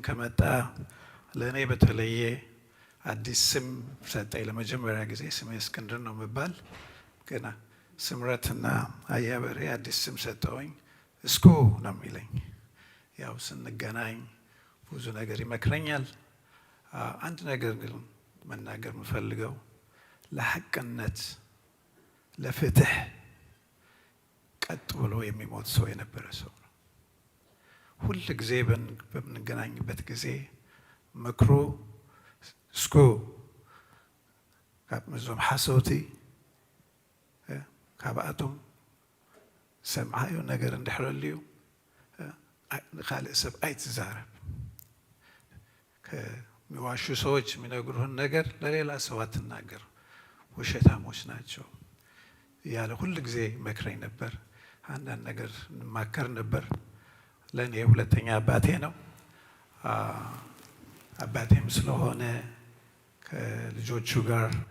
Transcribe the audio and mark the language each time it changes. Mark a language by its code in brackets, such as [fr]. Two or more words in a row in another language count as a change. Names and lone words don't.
[am] ከመጣ ለእኔ በተለየ አዲስ ስም ሰጠኝ። ለመጀመሪያ ጊዜ ስሜ እስክንድር ነው የምባል። ገና ስምረትና አያበርሄ አዲስ ስም ሰጠውኝ። እስኩ ነው የሚለኝ። ያው ስንገናኝ ብዙ ነገር ይመክረኛል። አንድ ነገር ግን መናገር የምፈልገው ለሐቅነት፣ ለፍትህ ቀጥ ብሎ የሚሞት ሰው የነበረ ሰው ነው። ሁል ጊዜ በምንገናኝበት ጊዜ ምክሩ እስኩ [ti] ካብ ምዞም ሓሶቲ ካብኣቶም ሰምዓዮ ነገር እንድሕረልዩ ንካልእ ሰብ ኣይትዛረብ። [am] ከሚዋሹ ሰዎች የሚነግሩህን ነገር ለሌላ ሰው አትናገር፣ ውሸታሞች ናቸው እያለ ሁል ጊዜ መክረኝ ነበር። አንዳንድ ነገር እንማከር ነበር። ለእኔ ሁለተኛ አባቴ ነው። አባቴም ስለሆነ ከልጆቹ ጋር